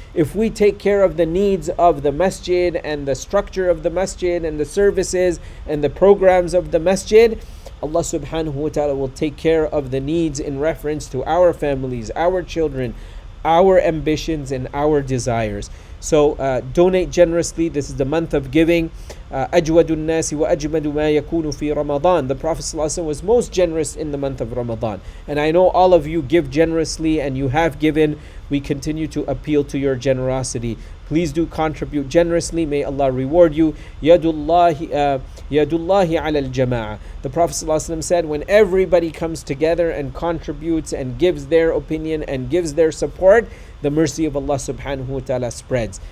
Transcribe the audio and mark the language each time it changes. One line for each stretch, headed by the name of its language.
English: If we take care of the needs of the masjid and the structure of the masjid and the services and the programs of the masjid, Allah subhanahu wa ta'ala will take care of the needs in reference to our families, our children, our ambitions and our desires. So donate generously. This is the month of giving.
Arabic: أجود الناس وأجمد ما يكون في رمضان.
English: The Prophet ﷺ was most generous in the month of Ramadan. And I know all of you give generously and you have given. We continue to appeal to your generosity. Please do contribute generously. May Allah reward you.
Arabic: Yadullahi ala al-jama'ah.
English: The Prophet ﷺ said, when everybody comes together and contributes and gives their opinion and gives their support, the mercy of Allah subhanahu wa ta'ala spreads.